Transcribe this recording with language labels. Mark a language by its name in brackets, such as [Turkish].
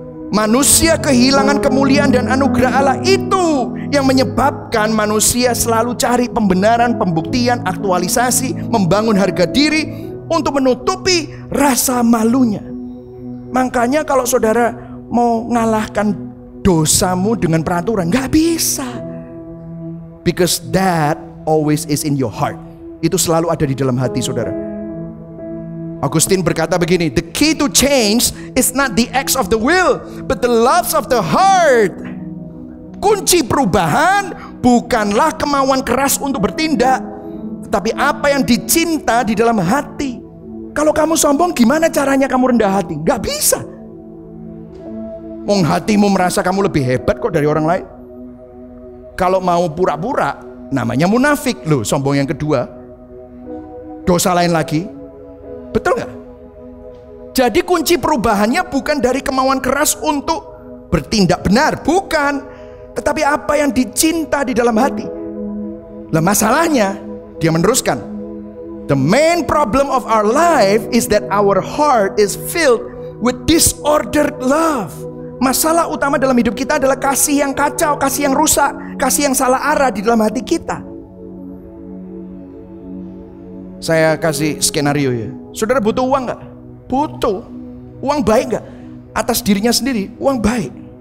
[Indonesian] Manusia kehilangan kemuliaan dan anugerah Allah, itu yang menyebabkan manusia selalu cari pembenaran, pembuktian, aktualisasi, membangun harga diri untuk menutupi rasa malunya. Makanya kalau saudara mau ngalahkan dosamu dengan peraturan, nggak bisa. [English] Because that always is in your heart. [Indonesian] Itu selalu ada di dalam hati saudara. [English] Augustine [Indonesian] berkata begini, [English] the key to change is not the acts of the will, but the loves of the heart. [Indonesian] Kunci perubahan bukanlah kemauan keras untuk bertindak, tetapi apa yang dicinta di dalam hati. Kalau kamu sombong, gimana caranya kamu rendah hati? Nggak bisa. Hatimu merasa kamu lebih hebat kok dari orang lain. Kalau mau pura-pura, namanya munafik. Loh, sombong yang kedua. Dosa lain lagi. Betul nggak? Jadi kunci perubahannya bukan dari kemauan keras untuk bertindak benar, bukan. Tetapi apa yang dicinta di dalam hati. Lah masalahnya, dia meneruskan, [English] the main problem of our life is that our heart is filled with disordered love. [Indonesian] Masalah utama dalam hidup kita adalah kasih yang kacau, kasih yang rusak, kasih yang salah arah di dalam hati kita. Saya kasih skenario ya. Saudara butuh uang gak? Butuh. Uang baik gak? Atas dirinya sendiri, uang baik.